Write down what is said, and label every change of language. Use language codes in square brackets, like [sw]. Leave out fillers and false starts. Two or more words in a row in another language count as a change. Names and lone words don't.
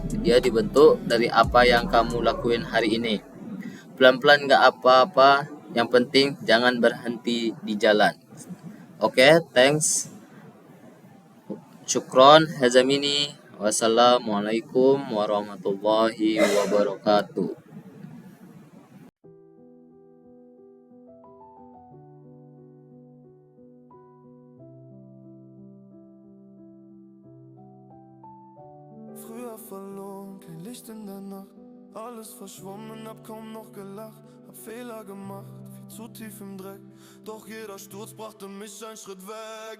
[id] Dia dibentuk dari apa yang kamu lakuin hari ini. Pelan-pelan nggak apa-apa. Yang penting jangan berhenti di jalan. Oke, thanks. Syukron, hazamini. [ar] والسلام عليكم ورحمة الله وبركاته. [de] Früher verloren, kein Licht in der Nacht, alles verschwommen, hab kaum noch gelacht, hab Fehler gemacht, viel zu tief im Dreck, doch jeder Sturz brachte mich einen Schritt weg.